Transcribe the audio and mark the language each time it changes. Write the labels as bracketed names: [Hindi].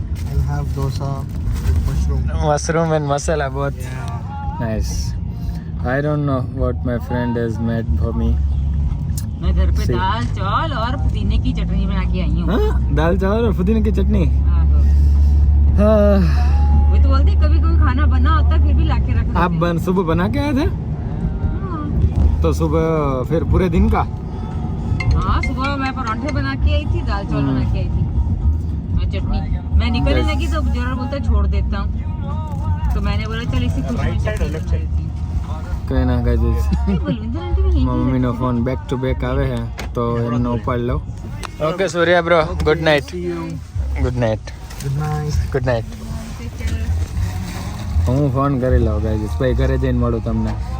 [English] I'll have dosa with mushroom. Mushroom and masala both. Nice. I don't know what my friend has made for me. [Hindi] मैं घर पे सही. दाल चावल और पुदीने की चटनी बना के आई हूँ. हाँ? दाल चावल और पुदीने की चटनी. आहो. हाँ. वो तो बोलते कभी कभी खाना बना होता फिर भी लाके रख देते. सुबह बना के आए थे? हाँ. तो सुबह फिर पूरे दिन का? हाँ, सुबह मैं पराठे बना के आई थी, दाल चावल बना के आई थी और चटनी. मैं निकलने लगी तो जरा बोलता छोड़ देता हूँ, तो मैंने बोला चल इसी खुशी में चटनी बना देती हूँ. [Gujarati] કઈ ના ગાઈસ. [Hindi] बलविंदर आंटी भी यहीं पे [Gujarati] મમ્મીનો ફોન બેક ટુ બેક આવે છે તો એમનો ઉપાડ લો. [English] Okay Surya bro, good night. Good night. Good night. Good night. [Gujarati] હું ફોન કરી લઉં ગાઈસ, પછી ઘરે જઈને મળું તમને.